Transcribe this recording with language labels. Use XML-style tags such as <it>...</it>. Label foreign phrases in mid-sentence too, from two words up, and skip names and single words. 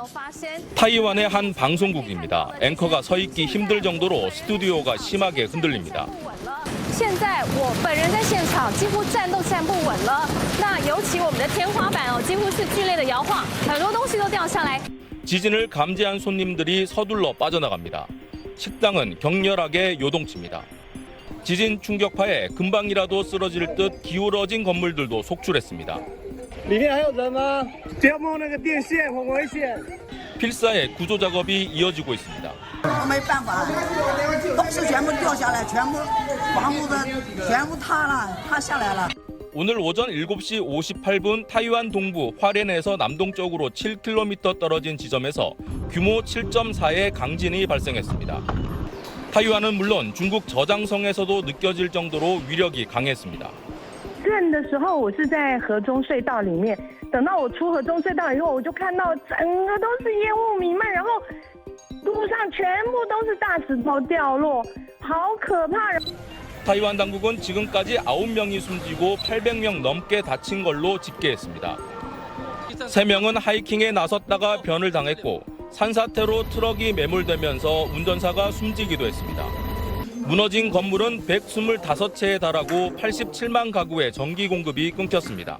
<ko>타이완의 한 방송국입니다. 앵커가 서 있기 힘들 정도로 스튜디오가 심하게 흔들립니다.</ko> <zh>现在我本人在现场几乎站都站不稳了。那尤其我们的天花板几乎是剧烈的摇晃，很多东西都掉下来。</zh> <ko>지진을 감지한 손님들이 서둘러 빠져나갑니다. 식당은 격렬하게 요동칩니다. 지진 충격파에 금방이라도 쓰러질 듯 기울어진 건물들도 속출했습니다.</ko> <zh>里面还有人吗？不要摸那个电线，很危险。</zh> <ko>필사의 구조 작업이 이어지고 있습니다.</ko> <zh>没办法，东西全部掉下来，全部房屋的全部塌下来了。</zh> <ko>오늘 오전 7시 58분 타이완 동부 화롄에서 남동쪽으로 7km 떨어진 지점에서 규모 7.4의 강진이 발생했습니다. 타이완은 물론 중국 저장성에서도 느껴질 정도로 위력이 강했습니다.</ko> <zh>震的时候，我是在河中隧道里面。等到我出河中隧道以后，我就看到整个都是烟雾弥漫，然后路上全部都是大石头掉落，好可怕！</zh> <ko>타이완 당국은 지금까지 9명이 숨지고 800명 넘게 다친 걸로 집계했습니다. 3명은 하이킹에 나섰다가 변을 당했고 산사태로 트럭이 매몰되면서 운전사가 숨지기도 했습니다. 무너진 건물은 125채에 달하고 87만 가구의 전기 공급이 끊겼습니다.</ko>